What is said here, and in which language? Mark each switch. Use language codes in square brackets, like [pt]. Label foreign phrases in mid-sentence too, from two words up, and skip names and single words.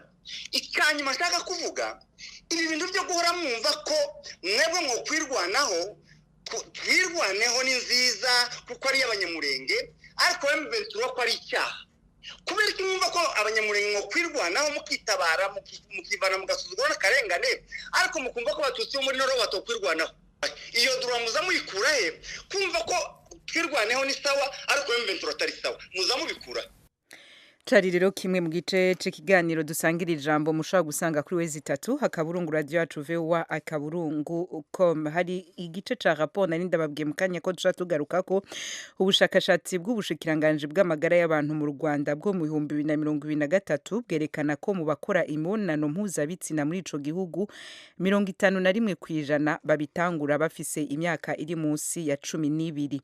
[rw] Icyanyuma nshaka kuvuga, ibi bintu byo guhora mwumva ko mwebwe mwo kwirwanaho, twirwaneho ni nziza kuko ari abanyamurenge, ariko M23 ko ari icyaha. Kubera ko mwumva ko abanyamurenge mwo kwirwanaho mukitabara mukivana mugasuzugura n'akarengane, ariko mukumva ko abatutsi bo muri Noro batokwirwanaho. Iyo drama muyikura he? Kumva ko twirwaneho ni sawa ariko M23 atari sawa muzamubikura. [rn] Cari rero kimwe mu gice c'ikiganiro dusangira ijambo mushobora gusanga kuri wezi 3 hakaburungu radio yacu VOA akaburungu.com. Hari igice ca rapport nari ndababwiye mu kanya ko duca tugaruka ko ubushakashatsi bw'ubushikiranganje bw'amagara y'abantu mu Rwanda bwo mu 2023 bwerekana ko mu bakora imibonano mpuzabitsina muri ico gihugu 51% babitangura bafise imyaka iri munsi ya 12.